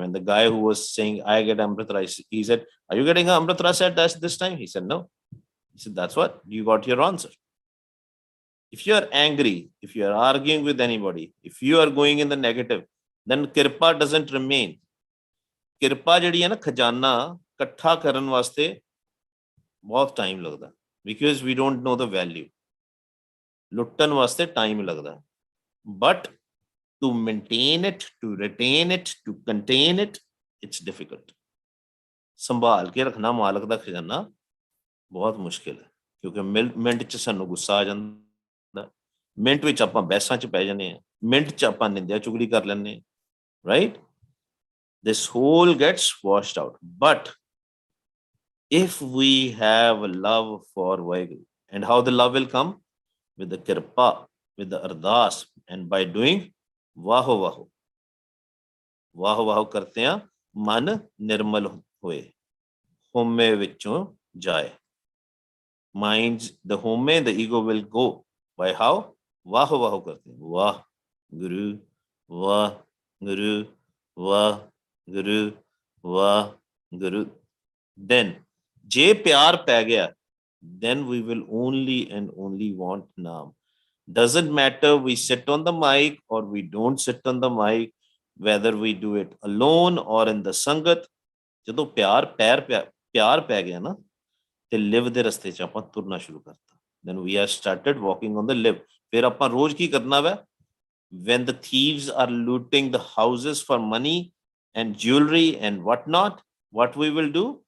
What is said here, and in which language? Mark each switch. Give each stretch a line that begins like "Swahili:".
English: And the guy who was saying, I get Amrit Ras, he said, are you getting an Amrit Ras at this time? He said, no. He said, that's what? You got your answer. If you are angry, if you are arguing with anybody, if you are going in the negative, then Kirpa doesn't remain.
Punjabi: Kirpa ਜਿਹੜੀ ਹੈ ਨਾ ਖਜ਼ਾਨਾ ਇਕੱਠਾ ਕਰਨ ਵਾਸਤੇ ਬਹੁਤ time ਲੱਗਦਾ,
English: because we don't know the value.
Punjabi: ਲੁੱਟਣ ਵਾਸਤੇ ਟਾਈਮ ਲੱਗਦਾ,
English: but to maintain it, to retain it, to contain it, it's difficult.
Punjabi: ਸੰਭਾਲ ਕੇ ਰੱਖਣਾ ਮਾਲਕ ਦਾ ਖਜ਼ਾਨਾ ਬਹੁਤ ਮੁਸ਼ਕਿਲ ਹੈ, ਕਿਉਂਕਿ ਮਿੰਟ 'ਚ ਸਾਨੂੰ ਗੁੱਸਾ ਆ ਜਾਂਦਾ, ਮਿੰਟ ਵਿੱਚ ਆਪਾਂ ਬਹਿਸਾਂ 'ਚ ਪੈ ਜਾਂਦੇ ਹਾਂ, ਮਿੰਟ 'ਚ ਆਪਾਂ ਨਿੰਦਿਆ ਚੁਗਲੀ ਕਰ ਲੈਂਦੇ ਹਾਂ, right?
English: This whole gets washed out. But if we have a love for Vaheguru, and how the love will come? With the kirpa, with the ardas, and by doing vaho vaho.
Punjabi: Vaho vaho karte hain, man nirmal hoye, home vichon jaye.
English: Minds, the home, the ego will go. By how?
Punjabi: Vaho vaho karte hain. Vah Guru, Vah Guru, Vah Guru, Vah Guru.
English: Then,
Punjabi: je pyar pੈ ਗਿਆ,
English: then we will only and only want naam. Doesn't matter we sit on the mic or we don't sit on the mic, whether we do it alone or in the sangat.
Punjabi: ਜਦੋਂ ਪਿਆਰ ਪੈ ਗਿਆ ਨਾ, ਤੇ ਲਿਵ ਦੇ ਰਸਤੇ 'ਚ ਆਪਾਂ ਤੁਰਨਾ ਸ਼ੁਰੂ ਕਰਤਾ.
English: Then we have started walking on the live.
Punjabi: ਫਿਰ ਆਪਾਂ ਰੋਜ਼ ਕੀ ਕਰਨਾ ਵਾ?
English: When the thieves are looting the houses for money and jewelry and whatnot, what we will do?